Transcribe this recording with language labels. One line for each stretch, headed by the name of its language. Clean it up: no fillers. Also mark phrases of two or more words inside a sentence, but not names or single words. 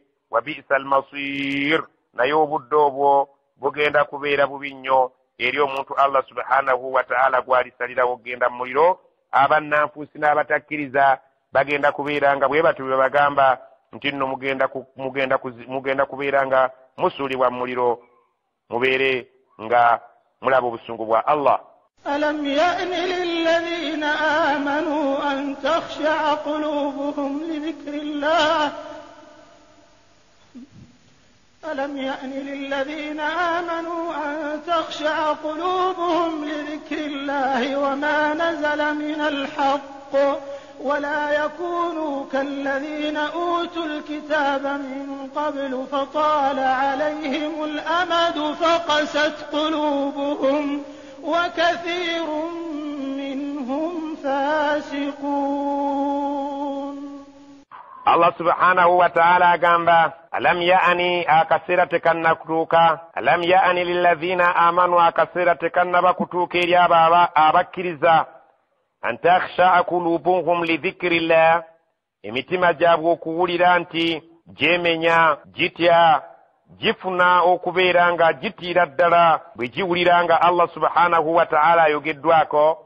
Arabic: وبئس المصير
Ganda: naye obudde obwo bugenda kubeera bubi nnyo eri omuntu
Arabic: الله سبحانه وتعالى
Ganda: gwalisalirawo okgenda mu muliro. abannanfuusi n'abatakkiriza bagenda kubeera nga bwe batyo bwe bagamba nti nno mugenda kubeera nga musuulibwa mu muliro mubeere nga mulaba obusungu bwa Allah.
Arabic: ألم يأن للذين آمنوا أن تخشع قلوبهم لذكر الله. ألم يأن للذين آمنوا أن تخشع قلوبهم لذكر الله وما نزل من الحق ولا يكونوا كالذين أوتوا الكتاب من قبل فطال عليهم الأمد فقست قلوبهم وكثير منهم فاسقون. الله سبحانه وتعالى
Ganda: agamba
Arabic: ألم يعني
Ganda: akasera tekannakutuuka
Arabic: ألم يعني للذين آمنوا
Ganda: akasera tekannabakutuuka eri abakkiriza
Arabic: أن تخشع قلوبهم لذكر الله
Ganda: emitima gyabwe okuwulira nti gyemenya gitya gifuna okubeera nga gitiira ddala bwe giwulira nga
Arabic: الله سبحانه وتعالى
Ganda: ayogeddwako.